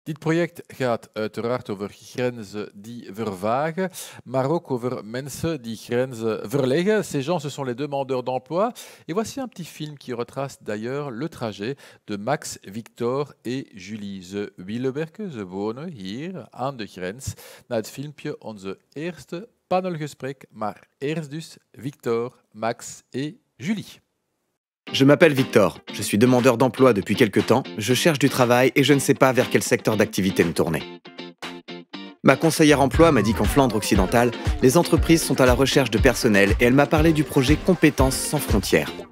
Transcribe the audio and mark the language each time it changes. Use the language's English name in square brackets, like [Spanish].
[Dutch] Dit project gaat uiteraard over grenzen die vervagen, maar ook over mensen die grenzen verleggen. [French] Ces gens, ce sont les demandeurs d'emploi. Et voici un petit film qui retrace d'ailleurs le trajet de Max, Victor et Julie. [Dutch] Ze willen werken, ze wonen hier aan de grens. Na het filmpje onze eerste panelgesprek, maar eerst dus Victor, Max et Julie. [French] Je m'appelle Victor, je suis demandeur d'emploi depuis quelque temps, je cherche du travail et je ne sais pas vers quel secteur d'activité me tourner. Ma conseillère emploi m'a dit qu'en Flandre occidentale, les entreprises sont à la recherche de personnel et elle m'a parlé du projet Compétences sans frontières.